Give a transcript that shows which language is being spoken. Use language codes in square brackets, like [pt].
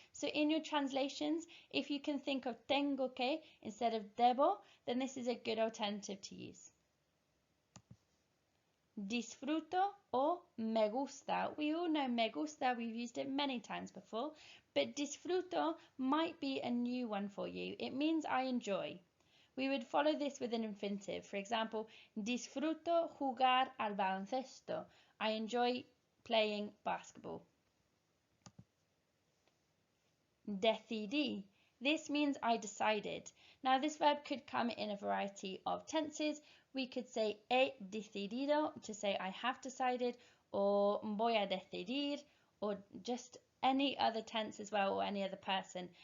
[en] So in your translations, if you can think of tengo que instead of debo, then this is a good alternative to use. Disfruto or me gusta. We all know me gusta, we've used it many times before, but disfruto might be a new one for you. It means I enjoy. We would follow this with an infinitive. For example, [es] disfruto jugar al baloncesto. [en] I enjoy playing basketball. Decidí. This means I decided. Now this verb could come in a variety of tenses. We could say [es] he decidido [en] to say I have decided, or [es] voy a decidir, [en] or just any other tense as well, or any other person.